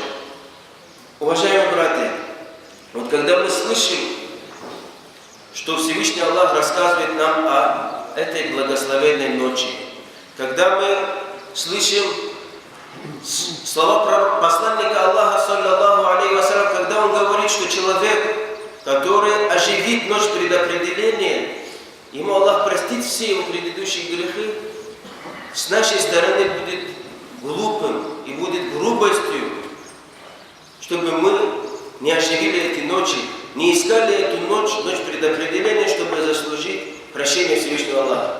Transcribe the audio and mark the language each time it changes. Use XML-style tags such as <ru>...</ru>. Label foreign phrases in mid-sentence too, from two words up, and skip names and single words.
<ru>Уважаемые братья, вот когда мы слышим, что Всевышний Аллах рассказывает нам о этой благословенной ночи, когда мы слышим слова посланника Аллаха,</ru> <ar>صلى الله عليه وسلم,</ar> <ru>когда он говорит, что человек, который оживит ночь предопределения, ему Аллах простит все его предыдущие грехи, с нашей стороны будет глупым и будет грубостью, чтобы мы не оживили эти ночи, не искали эту ночь предопределения, чтобы заслужить прощение Всевышнего Аллаха.</ru>